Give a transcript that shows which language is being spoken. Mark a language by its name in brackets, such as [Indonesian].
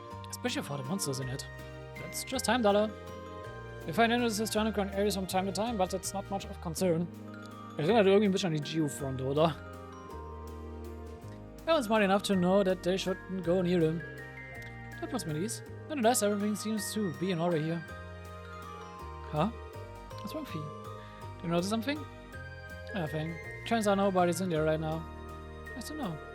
[English] Especially for the monsters in it. That's just time, Dollar. We find entrances to underground areas from time to time, but that's not much of concern. [German] Erinnert irgendwie ein bisschen an die Geofront, oder? [English] I was smart enough to know that they shouldn't go near them. That puts me at ease. Nonetheless, everything seems to be in order here. Huh? What's wrong, Fee? Do you notice something? Nothing. Turns out nobody's in there right now. Nice to know.